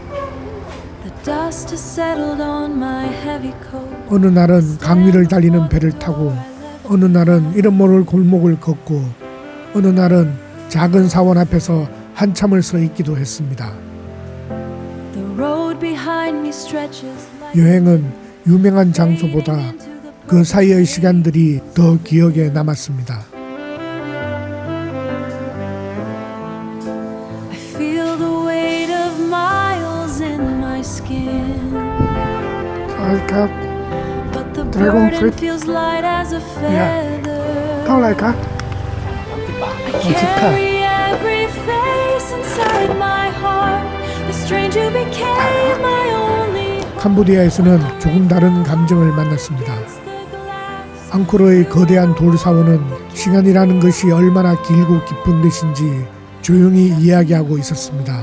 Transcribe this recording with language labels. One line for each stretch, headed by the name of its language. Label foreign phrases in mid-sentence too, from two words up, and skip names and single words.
Korean: 어느 날은 강 위를 달리는 배를 타고 어느 날은 이름 모를 골목을 걷고 어느 날은 작은 사원 앞에서 한참을 서 있기도 했습니다. 여행은 유명한 장소보다 그 사이의 시간들이 더 기억에 남았습니다.
English: Dragon fruit. Yeah.
Thai: เท่าไหร่คะ30 baht.
Korean: 캄보디아에서는 조금 다른 감정을 만났습니다. 앙코르의 거대한 돌사원은 시간이라는 것이 얼마나 길고 깊은 것인지 조용히 이야기하고 있었습니다.